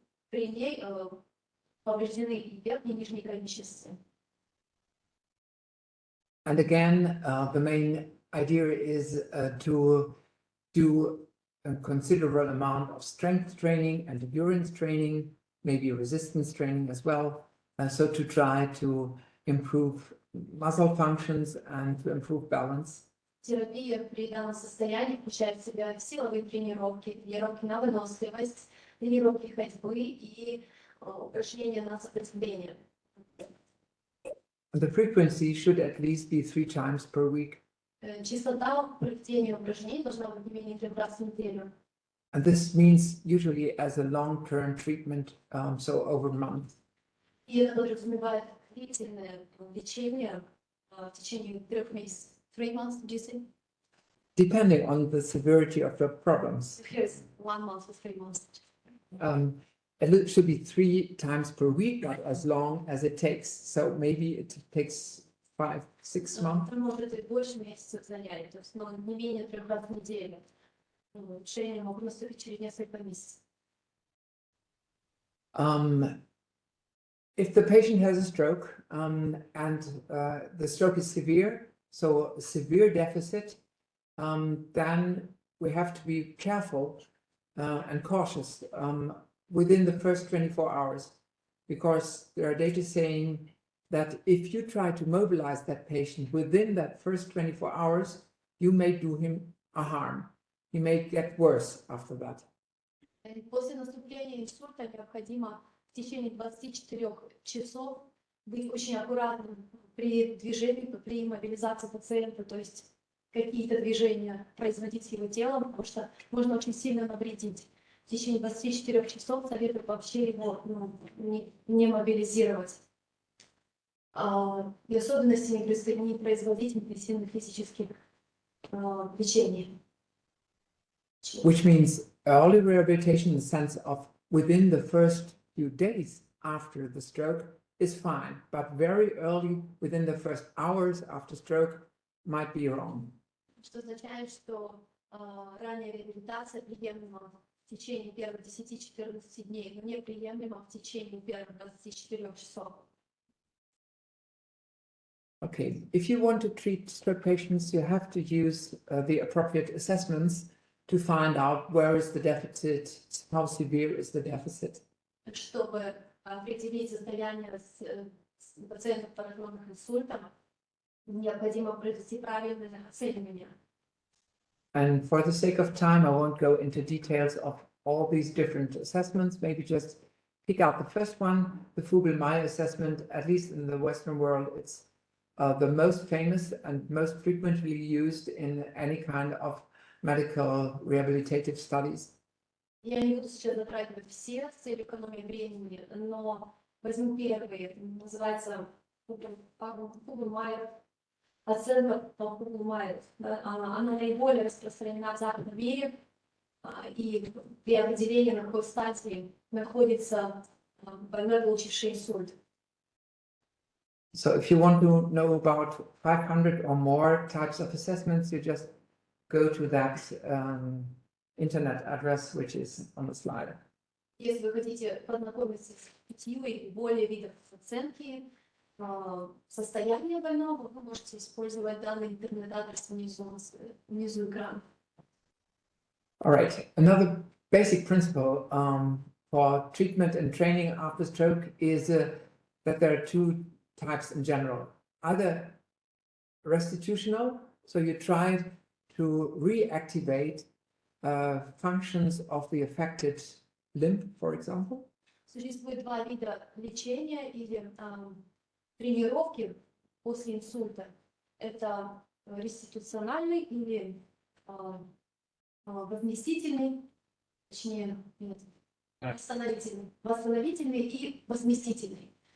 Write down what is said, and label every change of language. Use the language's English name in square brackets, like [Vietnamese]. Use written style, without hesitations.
[Russian] При ней повреждены и верхние, и нижние конечности. [English] And again, the main idea is to do a considerable amount of strength training and endurance training, maybe resistance training as well. So to try to improve muscle functions and to improve balance. [Russian] Терапия при данном состоянии включает в себя силовые тренировки, тренировки на выносливость, тренировки ходьбы и упражнения на сопротивление. [English] The frequency should at least be 3 times per week. [Russian] Частота проведения упражнений должна быть не менее 3 раза в неделю. [English] And this means usually as a long-term treatment, so over a month. [Russian] И это подразумевает длительное лечение в течение 3 месяцев. [English] 3 months, did you say? Depending on the severity of the problems. Here's 1 month or 3 months. It should be 3 times per week, not as long as it takes. So maybe it takes 5-6 months. [Russian] Может быть больше месяцев занятий, то есть не менее 3 раза в неделю. Лечение могут наступить через несколько месяцев. [English] If the patient has a stroke and the stroke is severe, so severe deficit, then we have to be careful and cautious within the first 24 hours, because there are data saying that if you try to mobilize that patient within that first 24 hours, you may do him a harm. He may get worse after that. [Russian] После наступления инсульта необходимо в течение 24 часов быть очень аккуратным при движении, при мобилизации пациента, то есть какие-то движения производить с его телом, потому что можно очень сильно навредить. В течение 24 часов советую вообще его не мобилизировать. И особенности не производить интенсивных физических движений. [English] Which means early rehabilitation in the sense of within the first few days after the stroke is fine, but very early within the first hours after stroke might be wrong. [Russian] Что означает, что ранняя реабилитация приемлема в течение первых 10-14 дней, но неприемлема в течение первых 24 часов. [English] Okay, if you want to treat stroke patients, you have to use the appropriate assessments to find out where is the deficit, how severe is the deficit. [Russian] Чтобы определить состояние пациентов, пораженных инсультом, необходимо провести правильное оценивание. [English] And for the sake of time, I won't go into details of all these different assessments, maybe just pick out the first one, the Fugl-Meyer assessment. At least in the Western world, it's the most famous and most frequently used in any kind of medical rehabilitative studies. [Russian] Я не буду сейчас затрагивать все с целью экономии времени, но возьму первый, называется Fugl-Meyer. Оценка по Fugl-Meyer, она наиболее распространена в западном мире, и при определении, на какой стадии находится больной, получивший инсульт. [English] So if you want to know about 500 or more types of assessments, you just go to that internet address, which is on the slide. [Russian] Если вы хотите познакомиться с 5 или более видов оценки состояния больного, вы можете использовать данный интернет-адрес внизу экрана. [English] All right, another basic principle for treatment and training after stroke is that there are two types in general. Either restitutional, so you try to reactivate functions of the affected limb, for example. [Russian] Существует два вида лечения или тренировки после инсульта. Это реституциональный или возместительный, точнее, нет, восстановительный и возместительный.